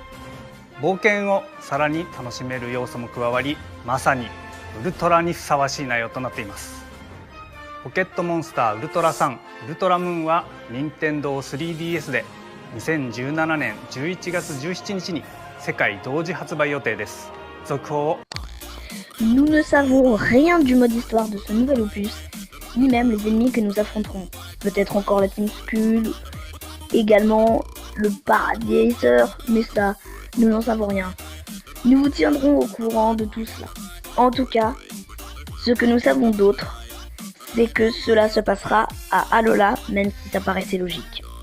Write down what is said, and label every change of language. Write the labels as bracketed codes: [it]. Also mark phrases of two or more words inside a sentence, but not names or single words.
[ja] 冒険をさらに楽しめる要素も加わり、まさにウルトラにふさわしい内容となっています。ポケットモンスターウルトラサン、ウルトラムーンは任天堂 3DS で2017年11月17日に世界同時発売予定です。続報を。 [fr] Nous ne savons rien du mode histoire de ce nouvel opus, ni même les ennemis que nous affronterons. Peut-être encore la Team Skull, également le Paradiser, mais ça, nous n'en savons rien. Nous vous tiendrons au courant de tout cela. En tout cas, ce que nous savons d'autre, c'est que cela se passera à Alola, même si ça paraissait logique.